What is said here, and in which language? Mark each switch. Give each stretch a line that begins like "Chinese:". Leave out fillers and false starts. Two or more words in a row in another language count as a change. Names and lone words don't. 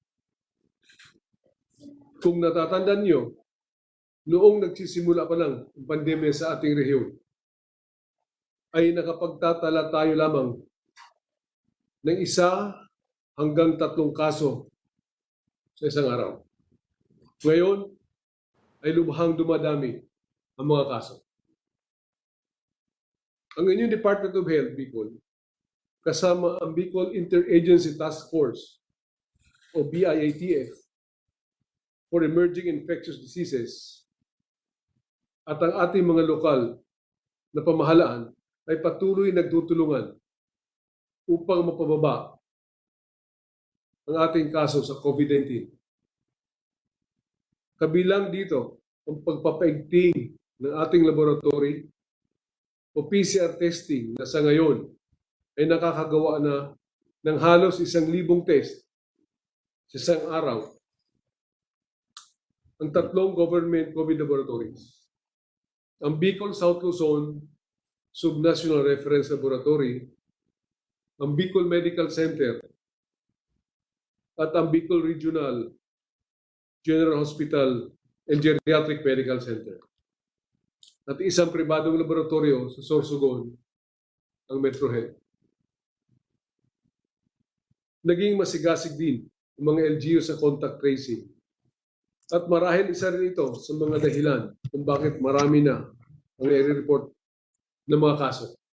Filipino: Kung natatandaan nyo, noong nagsisimula pa lang ang pandemya sa ating rehiyon, ay nakapagtatala tayo lamang ng 1 hanggang 3 kaso sa isang araw. Ngayon, ay lubhang dumadami ang mga kaso. Ang inyong Department of Health, Bicol, kasama ang Bicol Interagency Task Force o BIATF for Emerging Infectious Diseases at ang ating mga lokal na pamahalaan ay patuloy nagtutulungan upang mapababa ang ating kaso sa COVID-19. Kabilang dito ang pagpapaigting ng ating laboratory o
English: PCR testing
Filipino: na sa ngayon ay nakakagawa na ng halos 1,000 test sa isang araw. Ang 3
English: government COVID laboratories.
Filipino: Ang Bicol South Luzon Subnational Reference Laboratory, ang Bicol Medical Center, at ang Bicol Regional General Hospital and Geriatric Medical Center. At isang pribadong laboratorio sa Sorsogon, ang MetroHealth. Naging masigasig din ang mga LGU sa
English: contact tracing.
Filipino: At marahil isa rin ito sa mga dahilan kung bakit marami na ang nai-report ng mga kaso.